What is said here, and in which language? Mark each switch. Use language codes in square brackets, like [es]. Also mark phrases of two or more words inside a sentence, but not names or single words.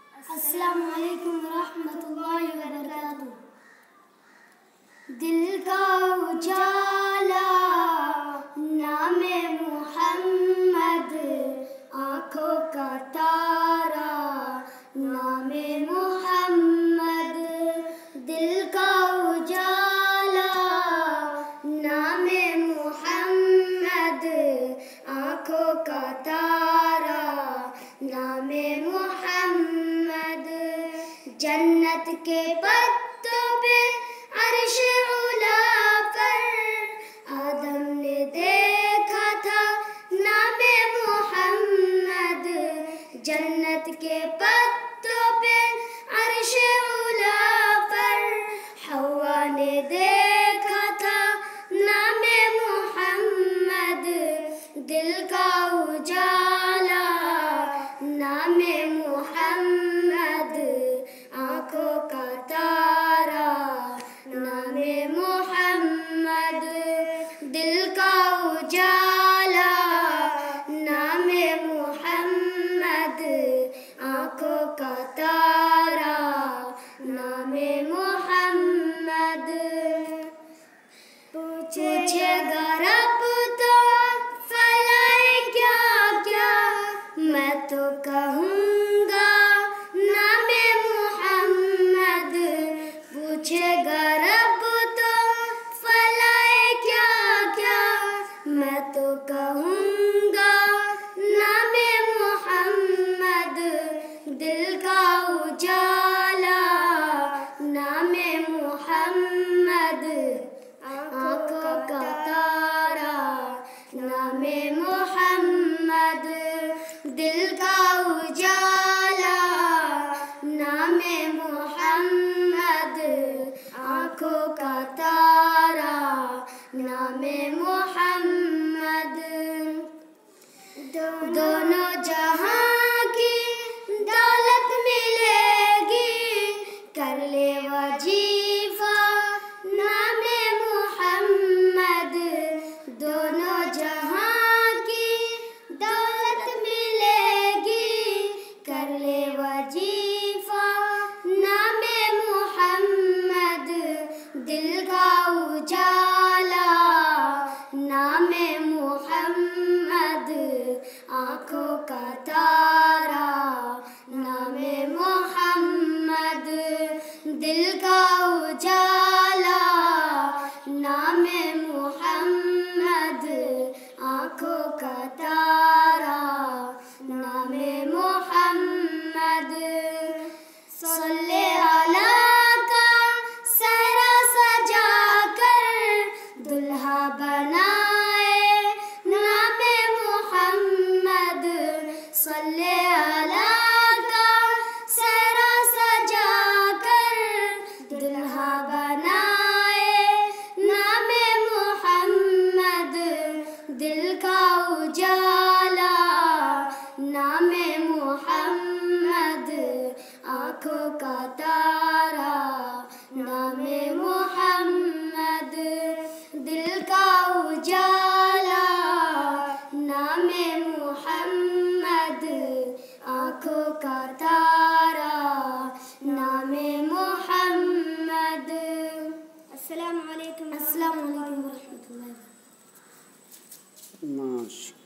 [ar] السلام عليكم رحمة الله وبركاته. [hi] दिल का उजाला नामे मुहम्मद, आँखों का तारा नामे मुहम्मद। दिल का उजाला नामे मुहम्मद, आँखों का तारा नामे मुहम्मद। जन्नत के पत्तों पे अर्श उला पर आदम ने देखा था नामे मुहम्मद। जन्नत के पत्तों पे अर्श उला पर हवा ने देखा था नामे मुहम्मद। दिल का उजाला नामे मुहम्मद, आँखों का तारा नामे मुहम्मद। दिल का उजाला नामे मुहम्मद, आँखों का तारा नामे मुहम्मद। पूछेगा रब तो फलाए क्या क्या, मैं तो कहूँगा नामे मुहम्मद। पूछेगा रब तो फलाए क्या क्या, मैं तो कहूँगा नामे मुहम्मद। दिल का उजाला नामे मुहम्मद, आँखों का तारा नामे मुहम्मद। दिल का उजाला नामे मुहम्मद, आँखों का तारा नामे मुहम्मद। दोनों जहां की दौलत मिलेगी, कर ले वजीफा नामे मुहम्मद। दोनों जहां की दौलत मिलेगी, कर ले वजीफा नामे मुहम्मद। दिल का उजाला नामे मुहम्मद, आँखों का तारा नामे मुहम्मद। दिल का उजाला नामे मुहम्मद, आँखों का तारा नामे मुहम्मद। [ar] صل على [hi] का सहरा सजा कर दुल्हा बनाए नामे मुहम्मद। सल्ले अला का सहरा सजा कर दुल्हा बनाए नामे मुहम्मद। दिल का उजाला नामे मुहम्मद, आँखों का तारा नामे मुहम्मद। दिल का उजाला नामे मुहम्मद, आँखों का तारा नामे मुहम्मद। [ar] السلام عليكم. السلام عليكم ورحمة الله. माशा